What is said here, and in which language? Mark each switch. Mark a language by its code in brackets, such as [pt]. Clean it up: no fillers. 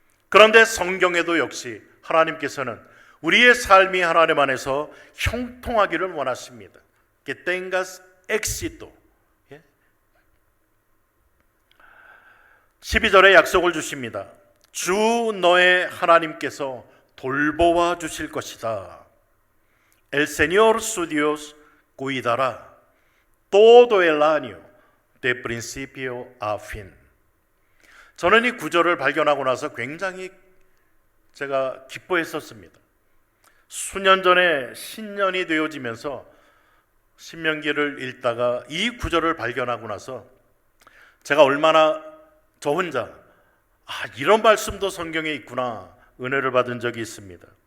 [ko] 그런데 성경에도 역시 하나님께서는 우리의 삶이 하나님 안에서 형통하기를 원하십니다. [es] Que tengas éxito. [ko] 12절에 약속을 주십니다. 주 너의 하나님께서 돌보아 주실 것이다. [es] El Señor su Dios cuidará todo el año de principio a fin. [ko] 저는 이 구절을 발견하고 나서 굉장히 제가 기뻐했었습니다. 수년 전에 신년이 되어지면서 신명기를 읽다가 이 구절을 발견하고 나서 제가 얼마나 저 혼자 이런 말씀도 성경에 있구나 은혜를 받은 적이 있습니다.